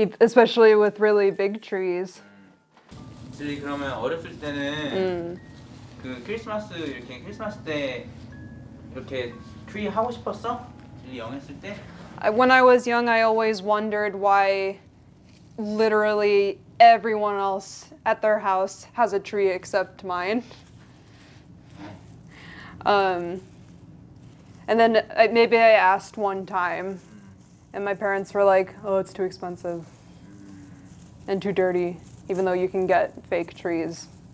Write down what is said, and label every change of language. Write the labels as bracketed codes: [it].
[en] Especially with really big trees. [ko] 줄리 그러면 어렸을 때는 그 크리스마스 때 이렇게 트리 하고 싶었어? 줄리 영했을 때? [en] When I was young, I always wondered why literally everyone else at their house has a tree except mine. And then maybe I asked one time, and my parents were like, "Oh, it's too expensive and too dirty, even though you can get fake trees."